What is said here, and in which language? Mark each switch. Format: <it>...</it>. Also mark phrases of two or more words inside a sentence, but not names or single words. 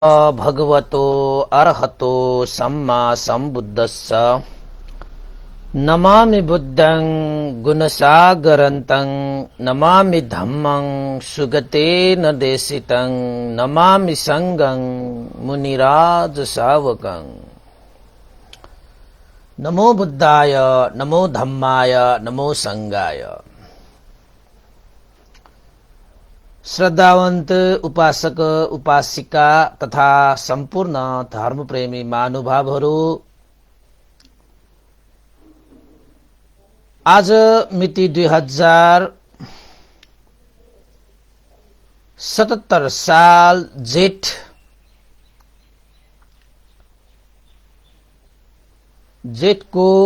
<pi>भगवतो अर्हतो सम्मा सम्बुद्धस्स नमामि बुद्धं गुणसागरन्तं नमामि धम्मं सुगतेन देशितं नमामि संघं मुनिराज सावकं। नमो बुद्धाय नमो धम्माय नमो संघाय।</pi> <ne>श्रद्धावंत उपासक उपासिका तथा संपूर्ण धर्मप्रेमी महानुभावहरू, आज मिति 2077 साल जेठको</ne>